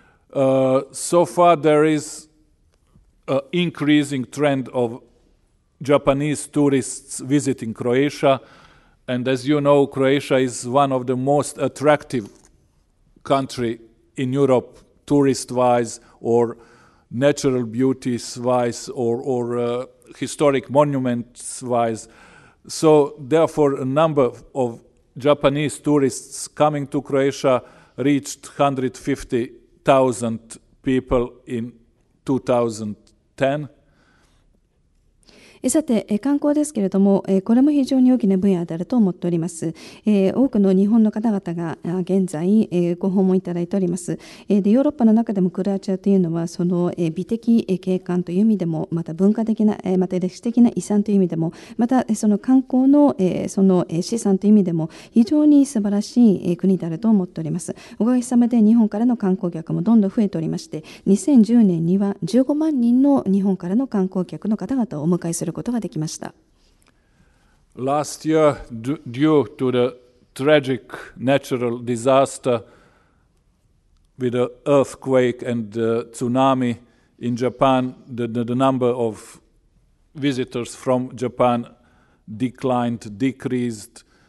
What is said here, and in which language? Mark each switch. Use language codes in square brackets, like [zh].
[en] So far there is an increasing trend of Japanese tourists visiting Croatia, and as you know, Croatia is one of the most attractive country in Europe, tourist-wise or natural beauties-wise or historic monuments-wise. So therefore, a number of Japanese tourists coming to Croatia reached 150,000 people in 2010. [ja] さて、観光ですけれども、これも非常に大きな分野であると思っております。多くの日本の方々が現在ご訪問いただいております。で、ヨーロッパの中でもクロアチアというのはその美的景観という意味でも、また文化的な、また歴史的な遺産という意味でも、またその観光のその資産という意味でも非常に素晴らしい国であると思っております。おかげさまで日本からの観光客もどんどん増えておりまして、2010年には15万人の日本からの観光客の方々をお迎えすることができました。 [en] Last year, due to the tragic natural disaster with the earthquake and the tsunami in Japan, the number of visitors from Japan decreased